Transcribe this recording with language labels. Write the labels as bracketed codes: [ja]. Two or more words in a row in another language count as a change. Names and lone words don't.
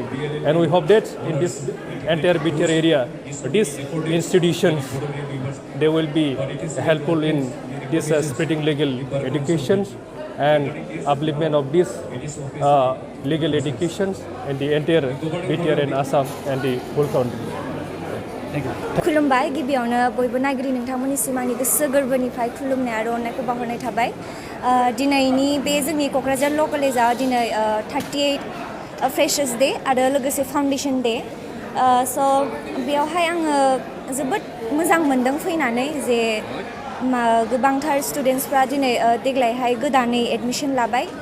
[en] And we hope that in this entire BTR area, these institutions, they will be helpful in this spreading legal education and upliftment of this legal education in the entire BTR and Assam and the whole country. [brx] खुलुमबाय गिबियावनो बयबो नायगिरि नोंथांमोननिसिम आंनि गोसो गोरबोनिफ्राय खुलुमनाय आरो अननायखौ बावहरनाय थाबाय दिनैनि बे जोंनि क'क्राझार ल' कलेजाव दिनै 38 [en] freshers day [brx] आरो लोगोसे [en] foundation day [brx] स' बेयावहाय आङो जोबोद मोजां मोनदों फैनानै जे गोबांथार स्टुडेन्टसफ्रा दिनै देग्लायहाय गोदानै एडमिशन लाबाय